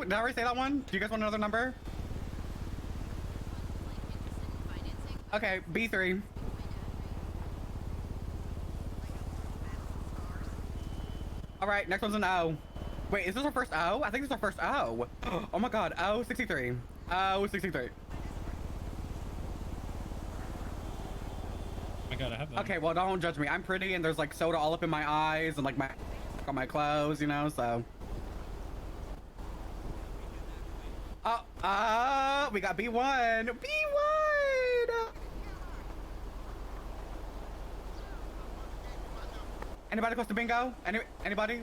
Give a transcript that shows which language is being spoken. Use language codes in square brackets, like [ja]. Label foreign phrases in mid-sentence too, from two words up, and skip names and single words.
[en] Did I already say that one? Do you guys want another number? Okay, B3. All right, next one's an O. Wait, is this our first O? I think this is our first O. Oh my God, O63. O63. I gotta have that. Okay, well, don't judge me. I'm pretty, and there's like soda all up in my eyes, and like on my clothes, you know. So. We got B1. B1. Anybody close to bingo? Anybody?